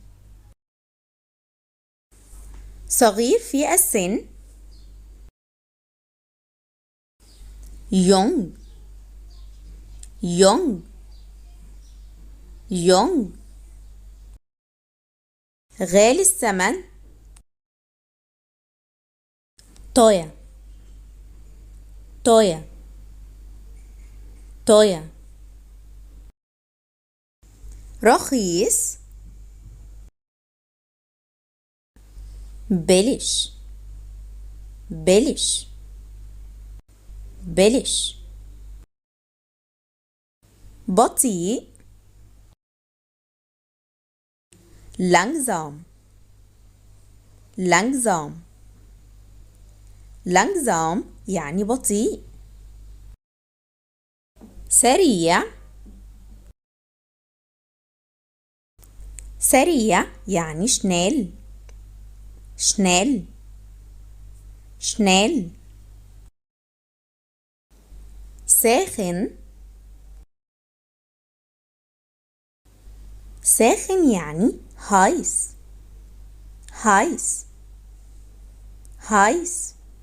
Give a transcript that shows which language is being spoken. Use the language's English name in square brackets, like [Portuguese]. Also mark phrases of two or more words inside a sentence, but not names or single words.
[Arabic] صغير في السن [German] jung jung jung. [Arabic] غالي الثمن [German] teuer teuer teuer. [Arabic] رخيص [German] billig billig billig. [Arabic] بطيء [German] langsam langsam langsam [Arabic] يعني بطيء. سريع سريع يعني [German] schnell schnell schnell. [Arabic] ساخن ساخن يعني [German] heiß heiß heiß.